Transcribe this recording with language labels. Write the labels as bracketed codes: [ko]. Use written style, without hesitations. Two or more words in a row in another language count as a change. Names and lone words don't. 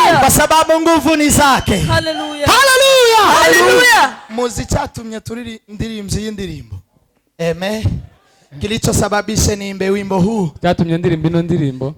[sw] sababu nguvu ni zake. Haleluya. Haleluya. Haleluya. [rw] Muzi cyatumye turi ndirimbo y'indirimbo. Amen. [sw] Kilichosababisha niimbe wimbo huu, [rw] cyatumye ndirimba ino ndirimbo,